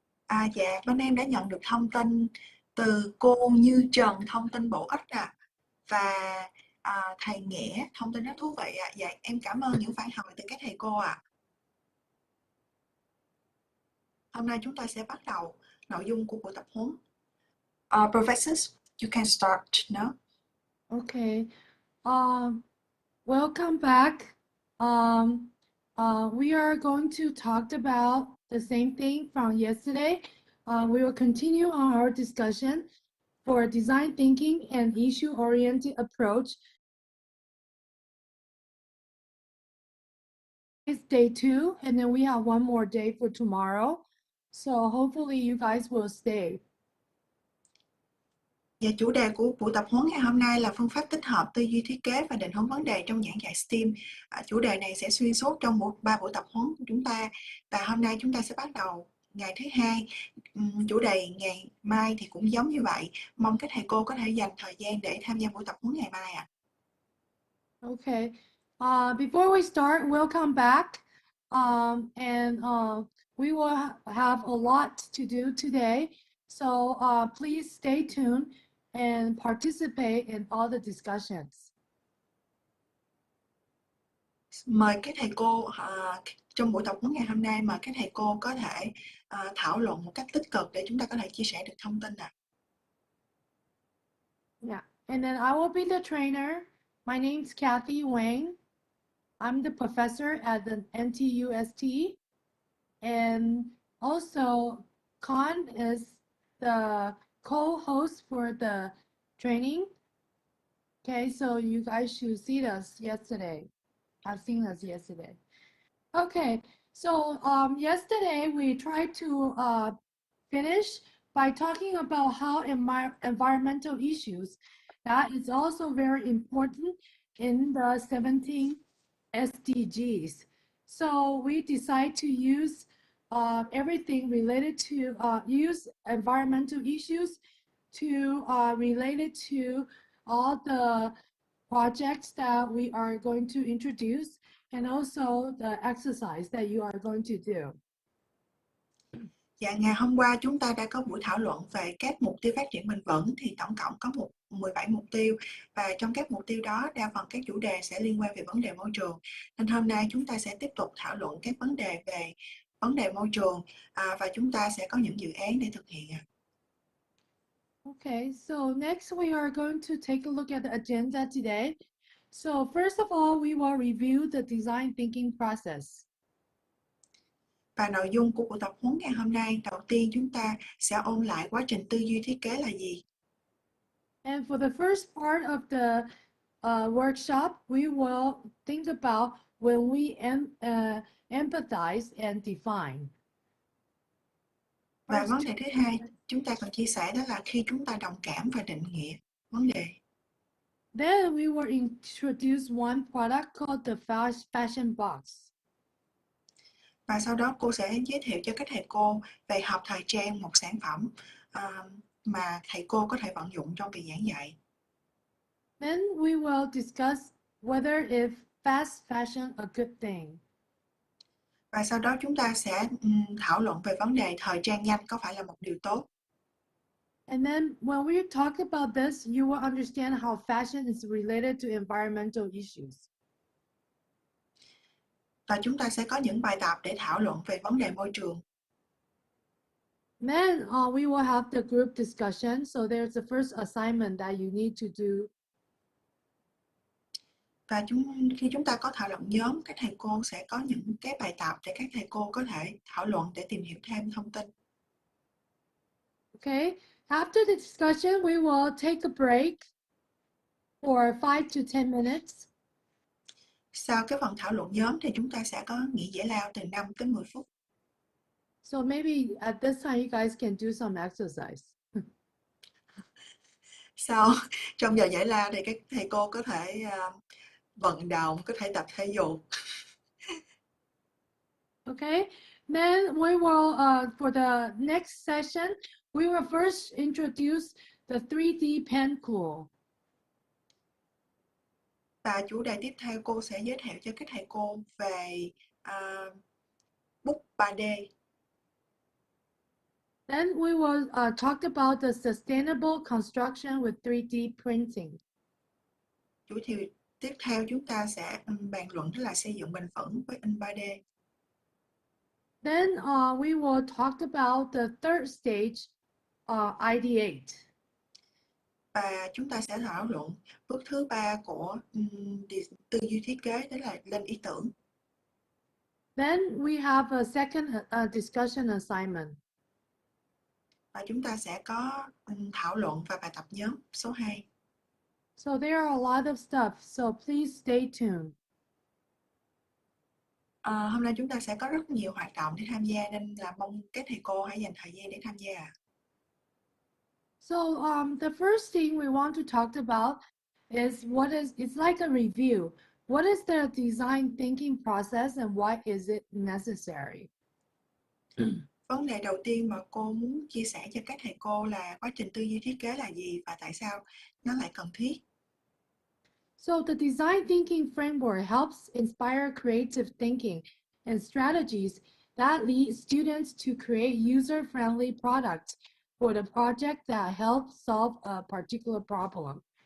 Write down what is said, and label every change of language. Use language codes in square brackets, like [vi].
[vi] Dạ, bên em đã nhận được thông tin từ cô Như Trần, thông tin bổ ích và thầy Nghĩa, thông tin rất thú vị Dạ, em cảm ơn những phản hồi từ các thầy cô Hôm nay chúng ta sẽ bắt đầu nội dung của buổi tập huấn. [en] Professors, you can start now. Okay. Welcome back. We are going to talk about the same thing from yesterday. We will continue on our discussion for design thinking and issue-oriented approach. It's day 2, and then we have one more day for tomorrow. So hopefully you guys will stay. [vi] Và chủ đề của buổi tập huấn ngày hôm nay là phương pháp tích hợp tư duy thiết kế và định hướng vấn đề trong giảng dạy STEAM. Chủ đề này sẽ xuyên suốt trong 3 buổi tập huấn của chúng ta. Và hôm nay chúng ta sẽ bắt đầu ngày thứ hai, chủ đề ngày mai thì cũng giống như vậy. Mong các thầy cô có thể dành thời gian để tham gia buổi tập huấn ngày mai ạ. [en] Okay. Before we start, we'll come back, and we will have a lot to do today. So please stay tuned and participate in all the discussions. [vi] Mời các thầy cô trong buổi tập huấn ngày hôm nay, mời các thầy cô có thể thảo luận một cách tích cực để chúng ta có thể chia sẻ được thông tin ạ. [en] Yeah, and then I will be the trainer. My name's Kathy Wang. I'm the professor at the NTUST, and also Khan is the co-host for the training. Okay, so you guys should see us yesterday. I've seen us yesterday. Okay, so yesterday we tried to finish by talking about how environmental issues that is also very important in the 17 SDGs. So we decide to use everything related to use environmental issues to relate it to all the projects that we are going to introduce and also the exercise that you are going to do. [vi] Dạ, ngày hôm qua chúng ta đã có buổi thảo luận về các mục tiêu phát triển bền vững, thì tổng cộng có 17 mục tiêu, và trong các mục tiêu đó đa phần các chủ đề sẽ liên quan về vấn đề môi trường. Nên hôm nay chúng ta sẽ tiếp tục thảo luận các vấn đề về vấn đề môi trường, và chúng ta sẽ có những dự án để thực hiện. [en] Okay, so next we are going to take a look at the agenda today. So first of all, we will review the design thinking process. [vi] Và nội dung của buổi tập huấn ngày hôm nay, đầu tiên chúng ta sẽ ôn lại quá trình tư duy thiết kế là gì. [en] And for the first part of the workshop, we will think about when we empathize and define. [vi] Và vấn đề thứ hai chúng ta còn chia sẻ đó là khi chúng ta đồng cảm và định nghĩa vấn đề. [en] Then we will introduce one product called the fashion box. [vi] Và sau đó cô sẽ giới thiệu cho các thầy cô về hộp thời trang, một sản phẩm mà thầy cô có thể vận dụng trong việc giảng dạy. [en] Then we will discuss whether if fast fashion a good thing. [vi] Và sau đó chúng ta sẽ thảo luận về vấn đề thời trang nhanh có phải là một điều tốt. [en] And then when we talk about this, you will understand how fashion is related to environmental issues. [vi] Và chúng ta sẽ có những bài tập để thảo luận về vấn đề môi trường. [en] Then we will have the group discussion. So there's the first assignment that you need to do. [vi] Và khi chúng ta có thảo luận nhóm, các thầy cô sẽ có những cái bài tập để các thầy cô có thể thảo luận để tìm hiểu thêm thông tin. [en] Okay, after the discussion, we will take a break for 5 to 10 minutes. [vi] Sau cái phần thảo luận nhóm thì chúng ta sẽ có nghỉ giải lao từ 5 tới 10 phút. [en] So maybe at this time you guys can do some exercise. [vi] Sau trong giờ giải lao thì các thầy cô có thể vận động, có thể tập thể dục. [en] Okay, then we will, for the next session, we will first introduce the 3D pen tool. [vi] Và chủ đề tiếp theo cô sẽ giới thiệu cho các thầy cô về bút 3D. [en] Then we will talk about the sustainable construction with 3D printing. [vi] Chủ đề tiếp theo chúng ta sẽ bàn luận đó là xây dựng bền vững với in 3D. [en] Then we will talk about the third stage, ideate. [vi] Và chúng ta sẽ thảo luận bước thứ 3 của tư duy thiết kế, đó là lên ý tưởng. [en] Then we have a second discussion assignment. [vi] Và chúng ta sẽ có thảo luận và bài tập nhóm số 2. [en] So there are a lot of stuff, so please stay tuned. [vi] Hôm nay chúng ta sẽ có rất nhiều hoạt động để tham gia, nên là mong các thầy cô hãy dành thời gian để tham gia. [en] So the first thing we want to talk about is it's like a review. What is the design thinking process and why is it necessary? [vi] Vấn đề đầu tiên mà cô muốn chia sẻ cho các thầy cô là quá trình tư duy thiết kế là gì và tại sao nó lại cần thiết. [en] So the design thinking framework helps inspire creative thinking and strategies that lead students to create user-friendly products for the project that help solve a particular problem.